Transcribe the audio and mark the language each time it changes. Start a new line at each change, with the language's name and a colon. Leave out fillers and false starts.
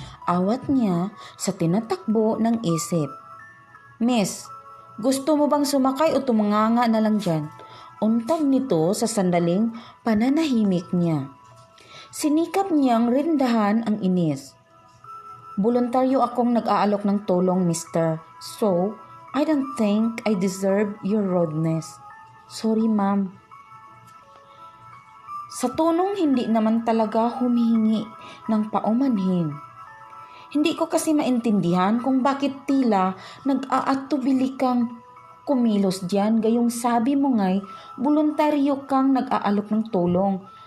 Filipino: Awat niya sa tinatakbo ng isip. "Miss, gusto mo bang sumakay o tumanganga na lang dyan?" Untag nito sa sandaling pananahimik niya. Sinikap niyang rindahan ang inis. "Voluntaryo akong nag-aalok ng tulong, mister.
English: So, I don't think I deserve your rudeness. Sorry, ma'am."
Filipino: Sa tonong hindi naman talaga humihingi ng paumanhin. "Hindi ko kasi maintindihan kung bakit tila nag-aatubili kang kumilos diyan, gayong sabi mo nga'y voluntaryo kang nag-aalok ng tulong.